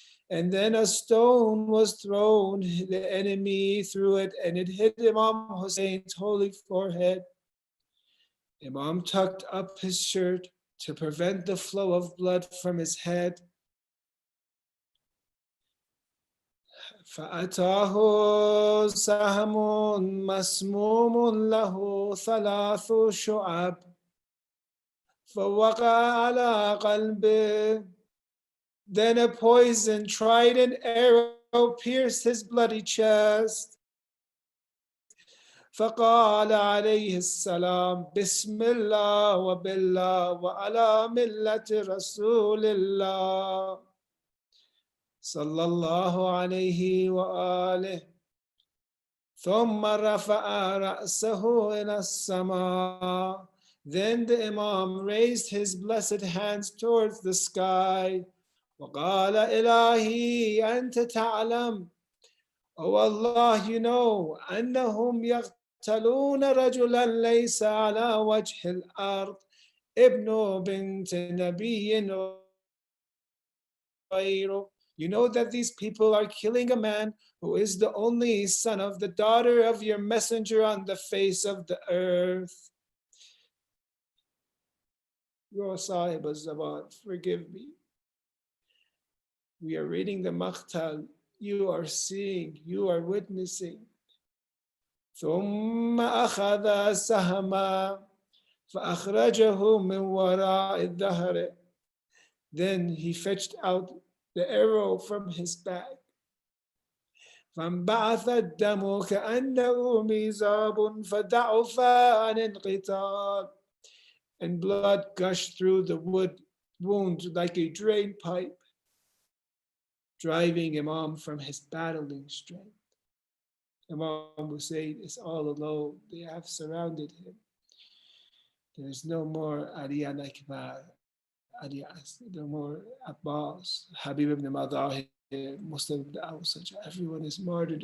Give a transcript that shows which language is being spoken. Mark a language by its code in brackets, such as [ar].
[en] And then a stone was thrown, the enemy threw it, and it hit Imam Hussein's holy forehead. Imam tucked up his shirt to prevent the flow of blood from his head. [ar] فأتاه سهم مسموم له 3 شعب فوقع على قلبه. [en] Then a poison trident arrow pierced his bloody chest. [ar] فقال عليه السلام بسم الله وبالله وعلى ملة رسول الله صلى الله عليه وآله. ثم رفع رأسه إلى السماء. [en] Then the Imam raised his blessed hands towards the sky. [ar] وقال إلهي أنت تعلم. [en] Oh Allah, you know, [ar] أنهم يقتلون رجلا ليس على وجه الأرض ابن بنت نبي غيره. [en] You know that these people are killing a man who is the only son of the daughter of your messenger on the face of the earth. Your Sahib al-Zaman, forgive me. We are reading the Maqtal. You are seeing, you are witnessing. [ar] ثم أخذ سهما فأخرجه من وراء الظهر. [en] Then he fetched out the arrow from his back. [ar] فانبعث الدم كأنه ميزاب فضعف عن القتال. [en] And blood gushed through the wound like a drain pipe, driving Imam from his battling strength. Imam Hussein is all alone. They have surrounded him. There is no more Ariyan Akbar, no more Abbas, Habib ibn Madahir, Muslim ibn Awsaj. Everyone is martyred.